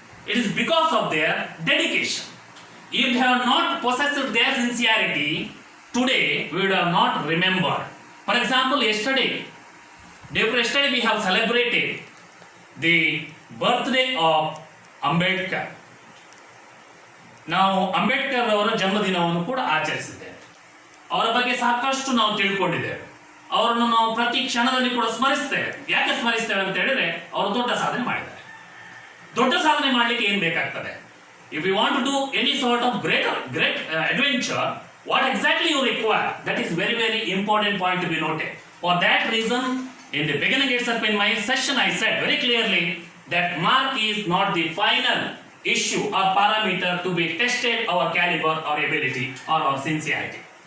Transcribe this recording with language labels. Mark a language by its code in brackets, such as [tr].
[en] It is because of their dedication. If they have not possessed their sincerity, today we would have not remembered. For example, yesterday we have celebrated the birthday of Ambedkar. [kn] ನಾವು ಅಂಬೇಡ್ಕರ್ ಅವರ ಜನ್ಮದಿನವನ್ನು ಕೂಡ ಆಚರಿಸಿದ್ದೇವೆ. ಅವರ ಬಗ್ಗೆ ಸಾಕಷ್ಟು ನಾವು ತಿಳ್ಕೊಂಡಿದ್ದೇವೆ. ಅವರನ್ನು ನಾವು ಪ್ರತಿ ಕ್ಷಣದಲ್ಲಿ ಕೂಡ ಸ್ಮರಿಸ್ತೇವೆ. ಯಾಕೆ ಸ್ಮರಿಸ್ತೇವೆ ಅಂತ ಹೇಳಿದ್ರೆ ಅವರು ದೊಡ್ಡ ಸಾಧನೆ ಮಾಡಿದ್ದಾರೆ. ದೊಡ್ಡ ಸಾಧನೆ ಮಾಡಲಿಕ್ಕೆ ಏನು ಬೇಕಾಗ್ತದೆ? [en] If you want to do any sort of great adventure, what exactly you require? That is very, very important point to be noted. For that reason, in the beginning itself in my session, I said very clearly that mark is not the final issue or parameter to be tested our caliber or ability or our sincerity.